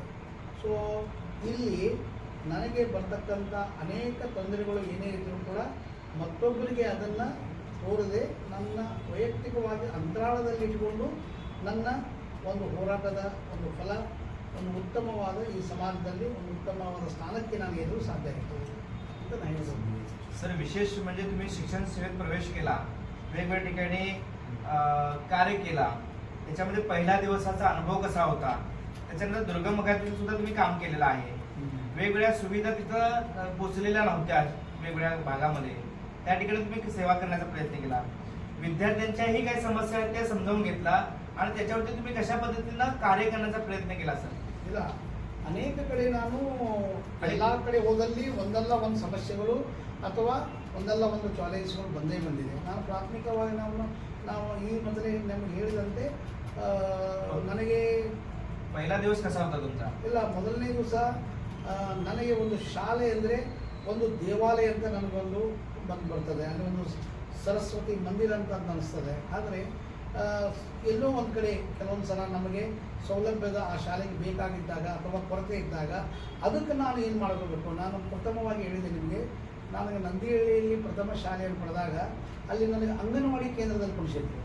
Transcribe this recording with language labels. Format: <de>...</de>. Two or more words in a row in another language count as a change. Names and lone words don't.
<kn>ಸೊ ಇಲ್ಲಿ ನನಗೆ ಬರ್ತಕ್ಕಂಥ ಅನೇಕ ತೊಂದರೆಗಳು ಏನೇ ಇದ್ದರೂ ಕೂಡ ಮತ್ತೊಬ್ಬರಿಗೆ ಅದನ್ನು ತೋರದೆ ನನ್ನ ವೈಯಕ್ತಿಕವಾಗಿ ಅಂತರಾಳದಲ್ಲಿ ಇಟ್ಟುಕೊಂಡು ನನ್ನ ಒಂದು ಹೋರಾಟದ ಒಂದು ಫಲ, ಒಂದು ಉತ್ತಮವಾದ ಈ ಸಮಾಜದಲ್ಲಿ ಒಂದು ಉತ್ತಮವಾದ ಸ್ಥಾನಕ್ಕೆ ನಾನು ಏರಲು ಸಾಧ್ಯ ಆಯಿತು ಅಂತ ನಾನು ಹೇಳ್ಬೋದು.</kn> <mr>सर, विशेष म्हणजे तुम्ही शिक्षण सेवेत प्रवेश केला, वेगवेगळ्या ठिकाणी कार्य केला, त्याच्यामध्ये पहिला दिवसाचा अनुभव कसा होता, त्याच्यानंतर दुर्गम भागातील सुद्धा तुम्ही काम केलेलं आहे. वेगवेगळ्या सुविधा तिथं पोचलेल्या नव्हत्या वेगवेगळ्या भागामध्ये, त्या ठिकाणी तुम्ही सेवा करण्याचा प्रयत्न केला. विद्यार्थ्यांच्याही काही समस्या आहेत त्या समजावून घेतला आणि त्याच्यावरती तुम्ही कशा पद्धतीनं कार्य करण्याचा प्रयत्न केला सर?</mr> <kn>ಇಲ್ಲ, ಅನೇಕ ಕಡೆ ನಾನು ಎಲ್ಲ ಕಡೆ ಹೋದಲ್ಲಿ ಒಂದಲ್ಲ ಒಂದು ಸಮಸ್ಯೆಗಳು ಅಥವಾ ಒಂದಲ್ಲ ಒಂದು ಚಾಲೆಂಜ್ಗಳು ಬಂದೇ ಬಂದಿದೆ. ನಾನು ಪ್ರಾಥಮಿಕವಾಗಿ ನಾವು ಈ ಮೊದಲೇ ನಮಗೆ ಹೇಳಿದಂತೆ ನನಗೆ</kn> <mr>पहिला दिवस कसा होता तुमचा?</mr> <kn>ಇಲ್ಲ, ಮೊದಲನೇ ದಿವಸ ನನಗೆ ಒಂದು ಶಾಲೆ ಅಂದರೆ ಒಂದು ದೇವಾಲಯ ಅಂತ ನನಗೊಂದು ಬರ್ತದೆ. ಅಲ್ಲಿ ಒಂದು ಸರಸ್ವತಿ ಮಂದಿರ ಅಂತ ಅನಿಸ್ತದೆ. ಆದರೆ ಎಲ್ಲೋ ಒಂದು ಕಡೆ ಕೆಲವೊಂದು ಸಲ ನಮಗೆ ಸೌಲಭ್ಯದ ಆ ಶಾಲೆಗೆ ಬೇಕಾಗಿದ್ದಾಗ ಅಥವಾ ಕೊರತೆ ಇದ್ದಾಗ ಅದಕ್ಕೆ ನಾನು ಏನು ಮಾಡಬೇಕು, ನಾನು ಪ್ರಥಮವಾಗಿ ಹೇಳಿದೆ ನಿಮಗೆ, ನನಗೆ ನಂದಿಹಳ್ಳಿಯಲ್ಲಿ ಪ್ರಥಮ ಶಾಲೆಯನ್ನು ಪಡೆದಾಗ ಅಲ್ಲಿ ನನಗೆ ಅಂಗನವಾಡಿ ಕೇಂದ್ರದಲ್ಲಿ ಕುಣಿಸಿದ್ರು.</kn>